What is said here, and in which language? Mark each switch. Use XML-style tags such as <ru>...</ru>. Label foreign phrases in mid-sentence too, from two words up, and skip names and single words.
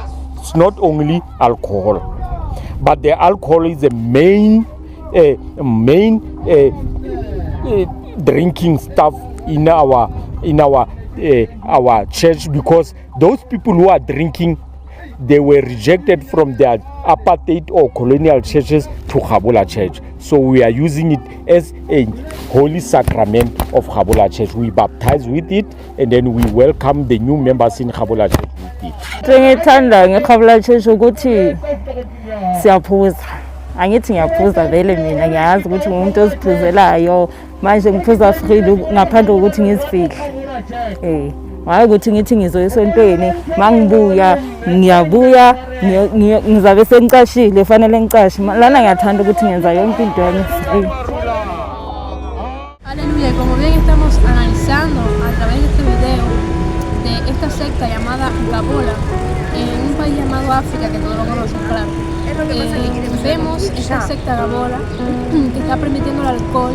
<en>It's not only alcohol, but the alcohol is the main drinking stuff in our church, because those people who are drinking, they were rejected from their apartheid or colonial churches to Gabola Church. So we are using it as a holy sacrament of Gabola Church. We baptize with it, and then we welcome the new members in Gabola Church with it.</en> <zu>Ngithanda ngeGabola Church ukuthi siyaphuza. Angithi ngiyaphuza vele mina ngiyazi ukuthi umuntu oziphuzelayo manje ngiphuza freely ngaphandle kokuthi ngizifihle. Hayi ukuthi ngithi ngizoyisontweni mangibuya ngiyabuya ngizabe sengicashile fanele ngicashe lana ngiyathanda ukuthi ngenza yonke into yami free.</zu> <es>Aleluya, como bien estamos analizando a través de este video de esta secta llamada Gabola en un país llamado África, que todos lo conocen, claro. Vemos esta secta Gabola que está permitiendo el alcohol.</es>